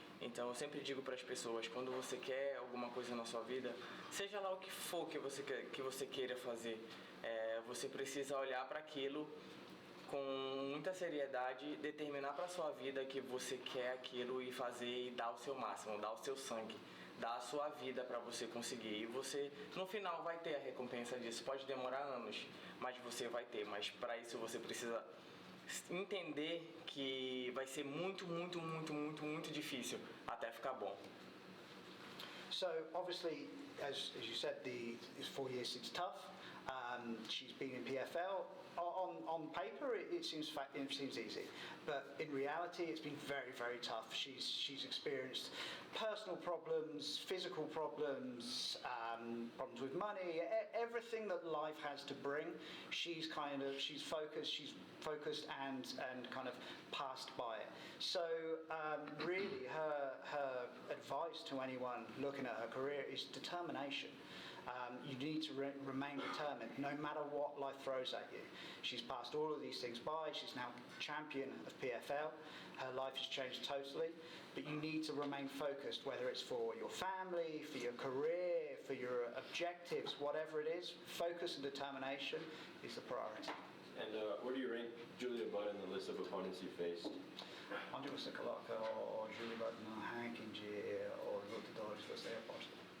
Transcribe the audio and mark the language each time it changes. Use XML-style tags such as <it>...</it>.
<pt>Então eu sempre digo para as pessoas, quando você quer alguma coisa na sua vida, seja lá o que for que você queira fazer, você precisa olhar para aquilo com muita seriedade, determinar para a sua vida que você quer aquilo e fazer e dar o seu máximo, dar o seu sangue, dar a sua vida para você conseguir. E você, no final, vai ter a recompensa disso. Pode demorar anos, mas você vai ter. Mas para isso você precisa entender que vai ser muito, muito, muito, muito, muito difícil até ficar bom.</pt> <en>So obviously, as you said, these 4 years since tough. She's been in PFL. On paper, it seems easy, but in reality, it's been very, very tough. She's experienced personal problems, physical problems, problems with money, everything that life has to bring. She's focused and kind of passed by it. So really, her advice to anyone looking at her career is determination. You need to remain determined no matter what life throws at you. She's passed all of these things by. She's now champion of PFL. Her life has changed totally, but you need to remain focused, whether it's for your family, for your career, for your objectives, whatever it is. Focus and determination is the priority. And where do you rank Julia Budd in the list of opponents you faced?</en> <pt>Onde você coloca o Julia Budd no ranking de lutadores que você aposta?</pt>